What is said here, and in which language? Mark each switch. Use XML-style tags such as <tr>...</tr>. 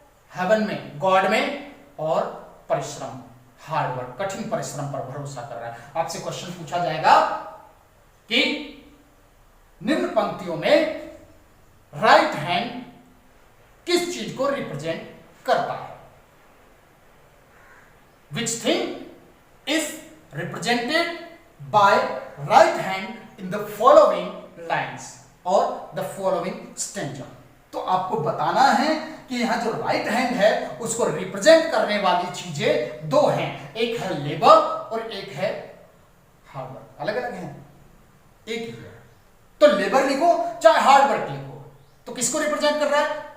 <hi>Haven में, God में, और परिश्रम, हार्ड वर्क, कठिन परिश्रम पर भरोसा कर रहा है। आपसे क्वेश्चन पूछा जाएगा कि निम्न पंक्तियों में राइट हैंड किस चीज को रिप्रेजेंट करता है।</hi> <en>Which thing is represented by right hand in the following lines or the following stanza।</en> <hi>तो आपको बताना है कि यहां जो राइट हैंड है उसको रिप्रेजेंट करने वाली चीजें दो हैं, एक है लेबर और एक है हार्डवर्क। अलग अलग हैं, एक ही है। तो लेबर लिखो चाहे हार्डवर्क लिखो, तो किसको रिप्रेजेंट कर रहा है?</hi>